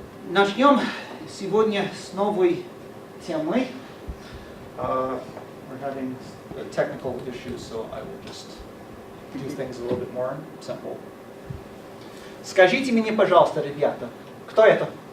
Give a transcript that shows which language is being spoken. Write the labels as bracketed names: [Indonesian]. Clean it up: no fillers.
[Russian] Начнем сегодня с новой темы. [English] We're having technical issues, so I will just do things a little bit more simple. [Russian] Скажите мне, пожалуйста, ребята, кто это?